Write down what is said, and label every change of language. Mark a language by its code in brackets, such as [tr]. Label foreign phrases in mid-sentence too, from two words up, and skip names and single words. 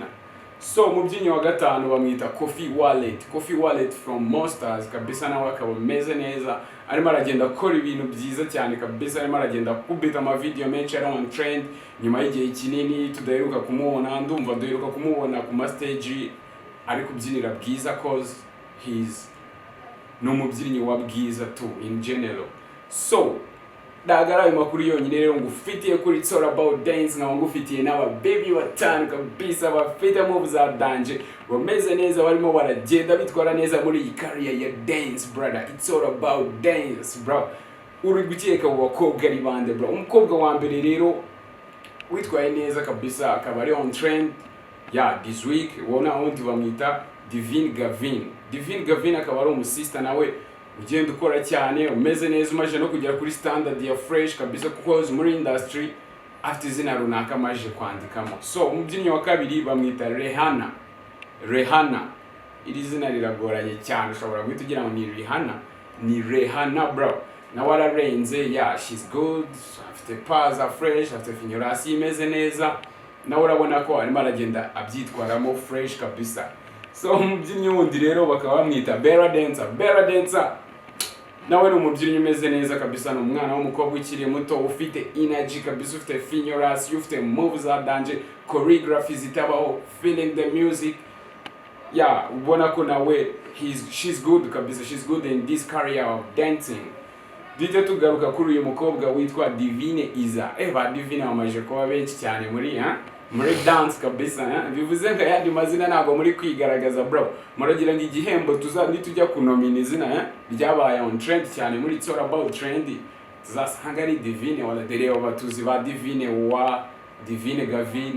[rw] So umubyinnyi wa gatanu bamwita Coffee Wallet. Coffee Wallet from Monsters kabisa, nawe akaba ameze neza, arimo aragenda akora ibintu byiza cyane kabisa, arimo aragenda kubita ama video menshi ari [en] on trend [rw] nyuma y'igihe kinini tudaheruka kumubona. Ndumva duheruka kumubona ku ma stage ari kubyinira Bwiza [en] cause he's no [rw] mubyinnyi wa Bwiza [en] too in general. [rw] So dagara ayo makuru yonyine rero ngufitiye kuri It's All About Dance, na ngufitiye n'aba baby batanu kabisa bafite moves za dance bameze neza, barimo baragenda bitwara neza muri iyi career ya dance brother. [en] It's all about dance bro. [rw] Uri gukeka bakobwa ari bande bro. Umukobwa wa mbere rero witwaye neza kabisa akaba ari [en] on trend this week, [rw] wona wundi bamwita Divine Gavin. Divine Gavin akaba ari umusista nawe ugenda ukora cyane, umeze neza, umaje no kugera kuri standard ya fresh kabisa kuko muri industry afite izina runaka amaje kwandikamo. So umubyinnyi wa kabiri bamwita Rehana. Rehana iri zina riragoranye cyane, ushobora guhita ugira ngo ni Rihanna, ni Rehana bro. Na wararenze [en] she's good, [rw] afite paza fresh, afite finyorasi imeze neza, na urabona ko arimo aragenda abyitwaramo fresh kabisa. So umubyinnyi wundi rero bakaba bamwita Bella Dancer. Bella Dancer nawe ni umubyinnyi umeze neza kabisa, ni umwana w'umukobwa ukiri muto ufite energy kabisa, ufite finyorasi, ufite moves za dance, choreography zitabaho, [en] feeling the music. [rw] Ubona ko nawe [en] she's good [rw] kabisa, [en] she's good in this career of dancing. [rw] Dite tugaruka kuri uyu mukobwa witwa Divine Iza. Ba Divine bamaje kuba benshi cyane muri dance kabisa. Bivuze ngo yandi mazina ntabwo muri kwigaragaza bro. Muragira ngo igihembo nitujya kunomina izina ryabaye [en] on trend [rw] cyane muri It's All About Trendy, tuzasanga ari Divine wala dereo batuzi ba Divine wa Divine Gavin.